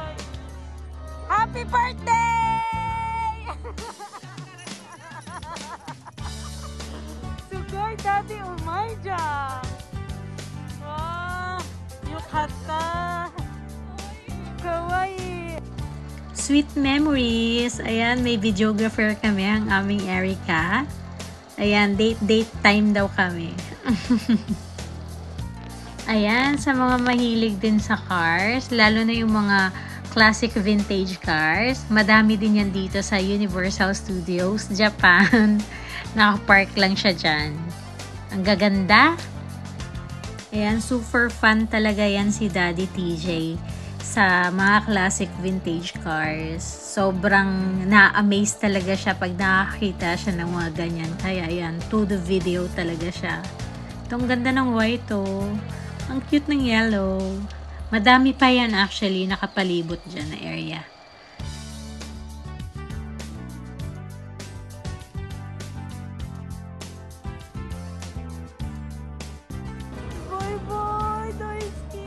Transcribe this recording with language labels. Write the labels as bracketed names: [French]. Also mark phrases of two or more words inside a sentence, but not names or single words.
[Japanese] ハッピーバースデー。すごい、だってうまいじゃん。わー、よかった。かわいい。 [English] Sweet memories. [Filipino] Ayan, may videographer kami, ang aming Erica. Ayan, date time daw kami. Ayan, sa mga mahilig din sa cars, lalo na yung mga [English] classic vintage cars, [Filipino] madami din yan dito sa Universal Studios, Japan. Nakapark lang siya dyan. Ang gaganda. Ayan, super fun talaga yan si Daddy TJ sa mga [English] classic vintage cars. [Filipino] Sobrang na-amaze talaga siya pag nakakita siya ng mga ganyan. Kaya ayan, [English] to the video [Filipino] talaga siya. Itong ganda ng white oh. Ang cute ng yellow. Madami pa yan actually nakapalibot dyan na area. Bye, Daisuke.